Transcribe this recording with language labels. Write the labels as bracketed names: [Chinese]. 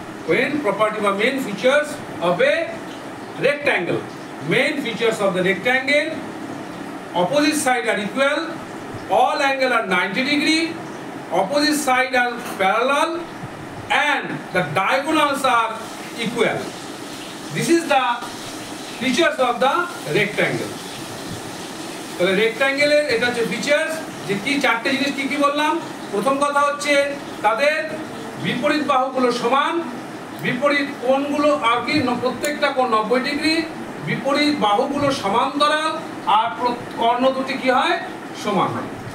[English] Main property বা main features of a rectangle. Main features of the rectangle: opposite side are equal, all angle are 90 degree, opposite side are parallel, and the diagonals are equal. This is the features of the rectangle. [Bangla] তাহলে rectangle এর এটা হচ্ছে features. যে কি 4টে জিনিস কি কি বললাম? প্রথম কথা হচ্ছে তাদের বিপরীত বাহুগুলো সমান, বিপরীত কোণগুলো আর কি প্রত্যেকটা কোণ 90 ডিগ্রি, বিপরীত বাহুগুলো সমান্তরাল, আর কর্ণ দুটি কি হয়? সমান হয়।